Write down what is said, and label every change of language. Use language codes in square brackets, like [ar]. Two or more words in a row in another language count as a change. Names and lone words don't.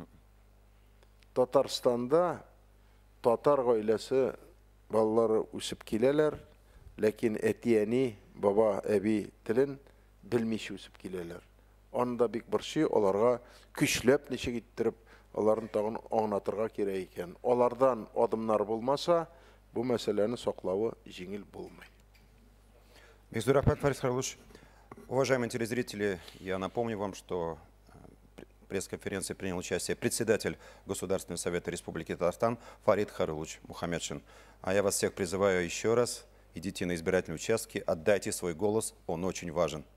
[tt] Татарстанда татар гаиләсе балалары үсеп киләләр, ләкин әти-әни, баба, әби телен белмичә үсеп киләләр. Анда бик борчый, аларга көчләп ничек иттереп, аларны тагын аңлатырга кирәк икән. Алардан адымнар булмаса, бу мәсьәләне саклавы җиңел булмый. Бик рәхмәт, Фарит Хайруллович. [ru] Уважаемые телезрители, я напомню вам, что в пресс-конференции принял участие председатель Государственного совета Республики Татарстан Фарит Хайруллович Мухаммедшин. А я вас всех призываю еще раз, идите на избирательные участки, отдайте свой голос, он очень важен.